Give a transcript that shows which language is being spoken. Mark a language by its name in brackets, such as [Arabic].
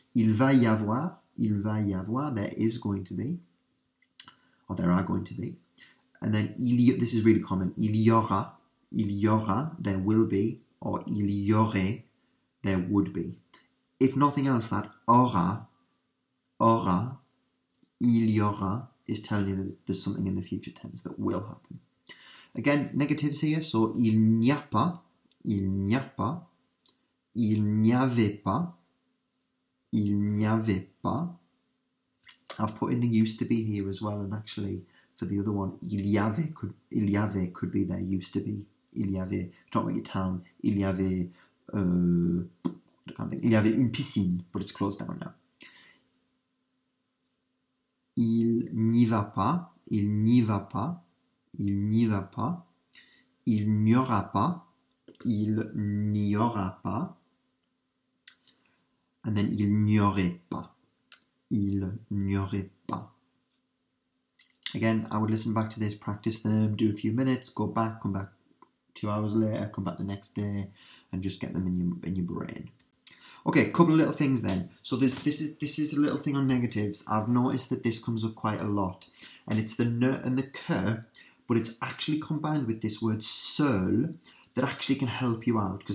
[French] Il va y avoir, [English] there is going to be, or there are going to be. And then, this is really common, [French] il y aura, il y aura, [English] there will be, or [French] il y aurait, [English] there would be. If nothing else, that aura, [French] il y aura, [English] is telling you that there's something in the future tense that will happen. [French] Again, negatives here, so il n'y a pas, il n'y a pas, il n'y avait pas, il n'y avait pas. [English] I've put in the used to be here as well, and actually for the other one, [French] il y avait [English] could be there used to be. [French] Il y avait, [English] talk about your town, il y avait, I can't think, [French] il y avait une piscine, [English] but it's closed down now. [French] Il n'y va pas, il n'y va pas, il n'y va pas, il n'y aura pas, il n'y aura pas, and then il n'y aurait pas, il n'y aurait pas. [English] Again, I would listen back to this, practice them, do a few minutes, go back, come back 2 hours later, come back the next day, and just get them in your brain. Okay, a couple of little things then. So this is a little thing on negatives. I've noticed that this comes up quite a lot, and it's the ne and the que, but it's actually combined with this word seul that actually can help you out.